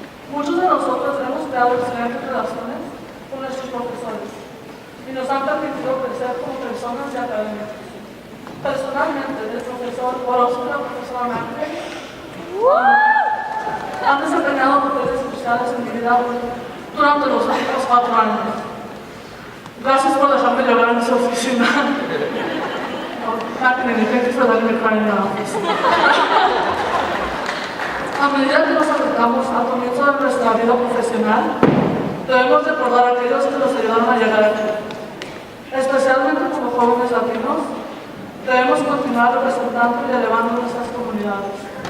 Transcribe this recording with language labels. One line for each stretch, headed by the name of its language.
Spanish: Muchos de nosotros hemos creado excelentes relaciones con nuestros profesores y nos han permitido crecer como personas y académicos. Personalmente, el profesor Orozco y la profesora Manfred han desempeñado papeles especiales en mi vida durante los últimos 4 años. Gracias por dejarme llorar en su oficina.
English: Thank you for letting me cry in your office.
Spanish: A medida que nos acercamos al comienzo de nuestra vida profesional, debemos recordar a aquellos que nos ayudaron a llegar aquí. Especialmente como jóvenes latinos, debemos continuar representando y elevando nuestras comunidades.